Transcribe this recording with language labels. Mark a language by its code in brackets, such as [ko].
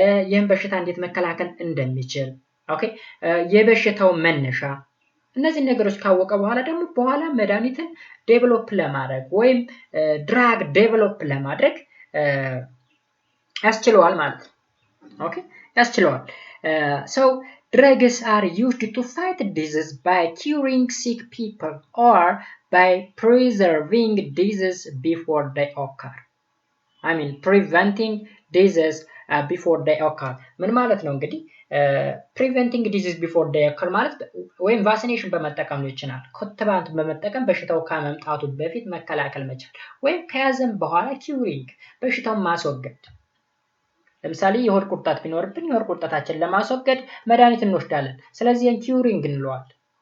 [am] ይህን በሽታ እንዴት መከላከል እንደሚችል፣ ኦኬ የበሽታው መነሻ፣ እነዚህ ነገሮች ካወቀ በኋላ ደግሞ በኋላ መድኃኒትን ዴቨሎፕ ለማድረግ ወይም ድራግ ዴቨሎፕ ለማድረግ ያስችለዋል ማለት ነው። ኦኬ ያስችለዋል። [en] So drugs are used to fight disease by curing sick people or by preserving disease before they occur. I mean preventing disease before they occur. [am] ምን ማለት ነው እንግዲህ [en] preventing disease before they occur [am] ማለት ወይም ቫክሲኔሽን በመጠቀም ነው ይችላል። ክትባት በመጠቀም በሽታው ከመምጣቱ በፊት መከላከል መቻል፣ ወይም ከያዘም በኋላ curing በሽታውን ማስወገድ። ለምሳሌ የሆድ ቁርጠት ቢኖርብን የሆድ ቁርጠታችንን ለማስወገድ መድኃኒት እንወስዳለን። ስለዚህ ኪውሪንግ እንለዋለን።